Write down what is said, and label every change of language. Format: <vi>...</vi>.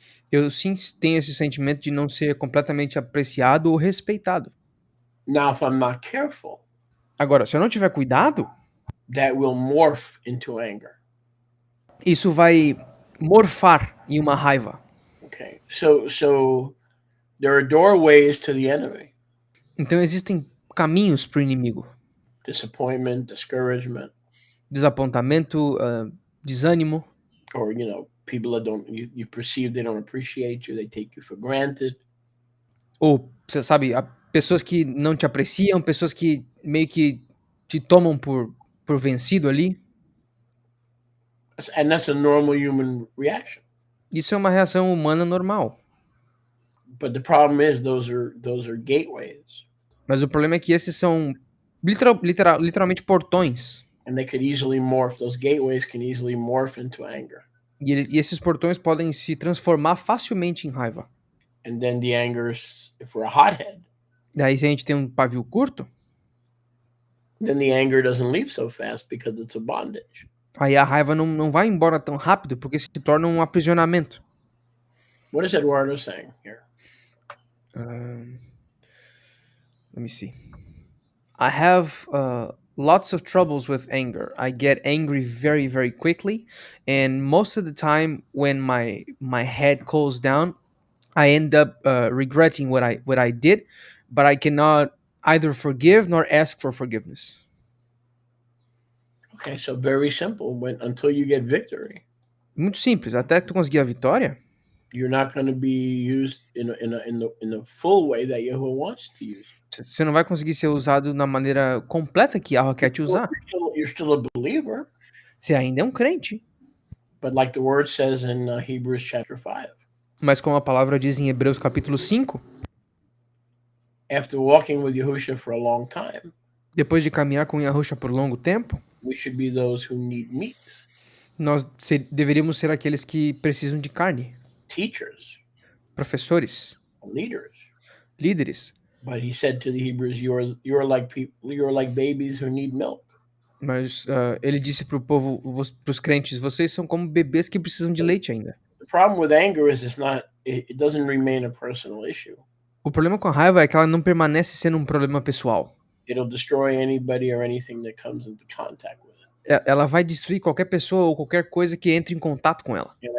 <pt>Eu sim tenho esse sentimento de não ser completamente apreciado ou respeitado.</pt> <en>Now, if I'm not careful,</en> <pt>Agora, se eu não tiver cuidado,</pt> <en>that will morph into anger.</en> <pt>isso vai morfar em uma raiva.</pt> <en>Okay. So there are doorways to the enemy.</en> <pt>Então existem caminhos para o inimigo.</pt> <en>Disappointment, discouragement,</en> <pt>Desapontamento, desânimo,</pt> <en>or people that you perceive they don't appreciate you, they take you for granted.</en> <pt>ou, você sabe, pessoas que não te apreciam, pessoas que meio que te tomam por vencido ali.</pt> <en>And that's a normal human reaction.</en> <pt>Isso é uma reação humana normal.</pt> <en>But the problem is those are gateways.</en> <pt>Mas o problema é que esses são literalmente portões.</pt> <en>And they could easily morph, those gateways can easily morph into anger.</en> <pt>E esses portões podem se transformar facilmente em raiva.</pt> <en>And then the anger, if we're a hothead,</en> <pt>Daí se a gente tem um pavio curto,</pt> <en>then the anger doesn't leave so fast because it's a bondage.</en> <pt>aí a raiva não vai embora tão rápido porque se torna um aprisionamento.</pt> <en>What is Eduardo saying here? Let me see. I have lots of troubles with anger. I get angry very, very quickly, and most of the time, when my head cools down, I end up regretting what I did, but I cannot either forgive nor ask for forgiveness. Okay, so very simple. Until you get victory,</en> <pt>Muito simples. Até tu conseguir a vitória,</pt> <en>you're not going to be used in the full way that Yahweh wants to use.</en> <pt>você não vai conseguir ser usado na maneira completa que Yahweh quer te usar.</pt> <en>You're still a believer,</en> <pt>Você ainda é um crente.</pt> <en>but like the word says in Hebrews chapter 5,</en> <pt>Mas como a palavra diz em Hebreus capítulo 5,</pt> <en>after walking with Yahushua for a long time,</en> <pt>depois de caminhar com Yahushua por longo tempo,</pt> <en>we should be those who need meat,</en> <pt>nós deveríamos ser aqueles que precisam de carne,</pt> <en>teachers,</en> <pt>professores,</pt> <en>leaders.</en> <pt>líderes.</pt> <en>But he said to the Hebrews, you're like babies who need milk.</en> <pt>Mas ele disse para o povo, para os crentes, vocês são como bebês que precisam de leite ainda.</pt> <en>The problem with anger is it doesn't remain a personal issue.</en> <pt>O problema com a raiva é que ela não permanece sendo um problema pessoal.</pt> <en>It'll destroy anybody or anything that comes into contact with it.</en> <pt>Ela vai destruir qualquer pessoa ou qualquer coisa que entre em contato com ela.</pt>